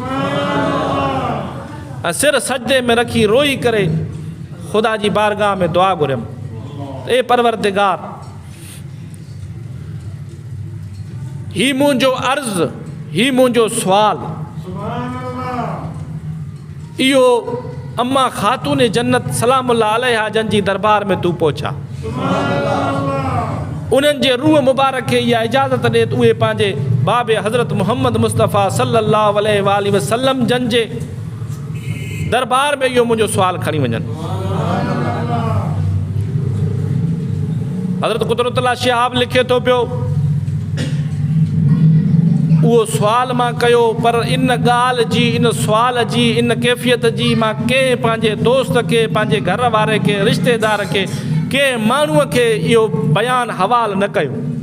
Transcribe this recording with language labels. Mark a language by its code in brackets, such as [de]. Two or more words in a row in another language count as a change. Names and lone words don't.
[sd] ऐं सिर सजदे में रखी रोई करे ख़ुदा जी बारगाह में दुआ घुरियमि, ए परवरदिगार, ही मुंहिंजो अर्ज़ु, ही मुंहिंजो सुवाल, इहो अम्मा ख़ातून जन्नत [ar] سلام الله عليها [sd] जन जी दरबार में तूं पहुचा। उन्हनि जे रूह मुबारक खे इहा इजाज़त ॾे त उहे पंहिंजे बाबे हज़रत मुहम्मद मुस्तफ़ा [ar] صلى الله عليه وسلم [sd] जन जे दरबार में इहो मुंहिंजो सुवाल खणी वञनि। हज़रत कुदरतुल्लाह शिहाब लिखे थो पियो, उहो सुवाल मां कयो, पर इन ॻाल्हि जी, इन सुवाल जी, इन कैफ़ियत जी मां कंहिं पंहिंजे दोस्त खे, पंहिंजे घर वारे खे, रिश्तेदार खे, कंहिं माण्हूअ खे इहो बयानु हवाल न कयो।